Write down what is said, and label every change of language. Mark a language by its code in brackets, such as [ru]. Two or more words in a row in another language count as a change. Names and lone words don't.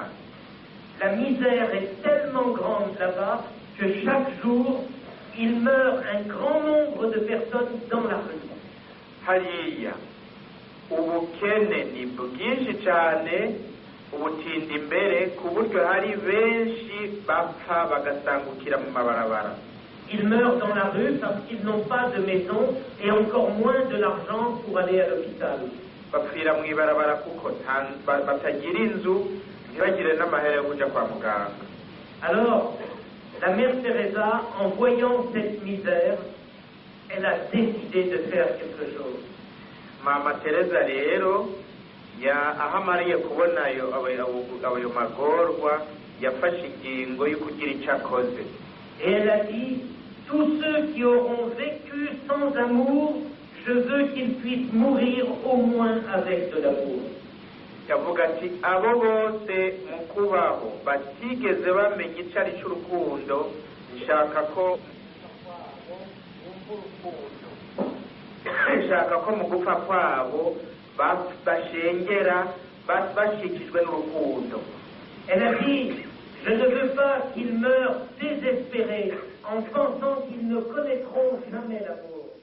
[fr] La misère est tellement grande là-bas que chaque jour, il meurt un grand nombre de personnes dans la rue. [rn] Hariya ubukene ni bwinshi cyane, ubutindi imbere ku buryo hari benshi bapfa bagasangukira mu mabarabara. [fr] Ils meurent dans la rue parce qu'ils n'ont pas de maison et encore moins de l'argent pour aller à l'hôpital. [rn] Bapfira mu ibarabara kuko batagira inzu, ntibagire n'amahera yo kujya kwa muganga. [fr] Alors, la mère Teresa, en voyant cette misère, elle a décidé de faire quelque chose. [rn] Mama Teresa rero aho amariye kubona ayo magorwa yafashe ingingo yo kugira icyo akoze. [fr] Et elle a dit, tous ceux qui auront vécu sans amour, je veux qu'ils puissent mourir au moins avec de l'amour. [rn] Yavuga ati abo bose mu kubaho batigeze bamenya icyo ari cy'urukundo, nshaka ko mu gupfa kwabo bashengera bashikijwe n'urukundo. [fr] Elle a dit, je ne veux pas qu'ils meurent désespérés en pensant qu'ils ne connaîtront jamais l'amour.